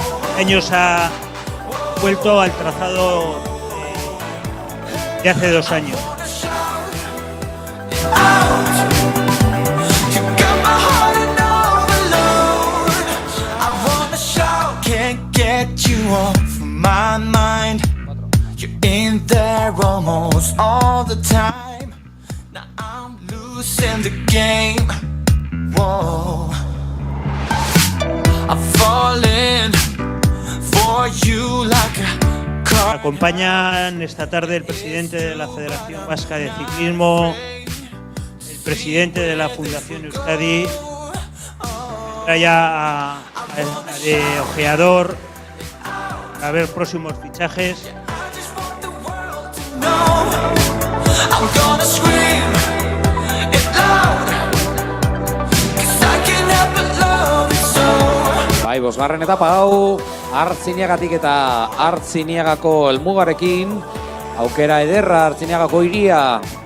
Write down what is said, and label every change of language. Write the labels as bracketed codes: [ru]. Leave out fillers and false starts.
[es] Este año se ha vuelto al trazado de hace 2 años. [en] You got my heart and overload. I wanna shout, can't get you off my mind. You're in there almost all the time. Now I'm losing the game. Whoa, I'm falling for you like a car. [es] Acompañan esta tarde el presidente de la Federación Vasca de Ciclismo, el presidente de la Fundación Euskadi, entra ya de ojeador a ver próximos fichajes. [en] I'm gonna scream it loud, 'cause I can't help but love it so. [eu] Bai, bosgarren etapa hau, Artziniagatik eta Artziniagako helmugarekin, aukera ederra Artziniagako hiria,